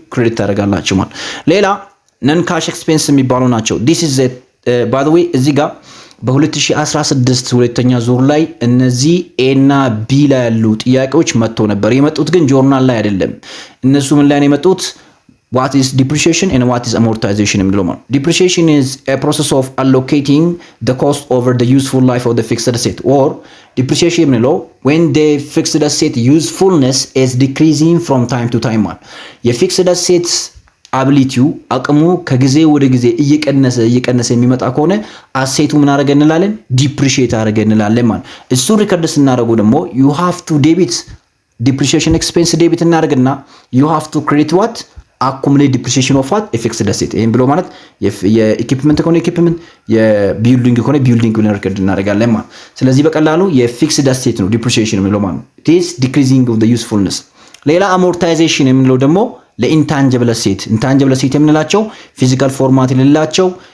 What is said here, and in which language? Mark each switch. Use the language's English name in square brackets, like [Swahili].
[Amharic] ክሬዲት ታደርጋላችሁ ማለት። ሌላ ነን ካሽ ኤክስፔንስ የሚባሉ ናቸው። this is by the way እዚህ ጋር በ2016 ሁለተኛ ዙር ላይ እነዚህ ኤ እና ቢ ላይ ያሉ ጥያቄዎች መጥተው ነበር። የመጡት ግን ጆርናል ላይ አይደለም። እነሱ ምን ላይ ነው የመጡት? [English] what is depreciation and what is amortization የሚለው ማለት። depreciation is a process of allocating the cost over the useful life of the fixed asset or depreciation የሚለው when the fixed asset usefulness is decreasing from time to time ማለት። የፊክስድ አሴት አቢሊቲው አቅሙ ከጊዜ ወደ ጊዜ እየቀነሰ የሚመጣ ከሆነ አሴቱ ምን አደረገ እንላለን? [Amharic] ዲፕሪሺየት አደረገ እንላለን ማለት። እሱ ሪከርድ ስናደርጉ ደግሞ you have to debit depreciation expense debit እናደርግና you have to credit what accumulate depreciation of what a fixed asset። ይሄን ብሎ ማለት የኢኩዊፕመንት ከሆነ ኢኩዊፕመንት፣ የቢልዲንግ ከሆነ ቢልዲንግ ብለን ሪከርድ እናደርጋለን ማለት። ስለዚህ በቀላሉ የፊክስድ አሴት ነው ዲፕሪሺየሽን የሚለው ማለት። it is decreasing of the usefulness። ሌላ አሞርታይዜሽን የምንለው ደግሞ ለኢንታንጂብል አሴት ኢንታንጂብል አሴት የምንላቸው ፊዚካል ፎርማት የሌላቸው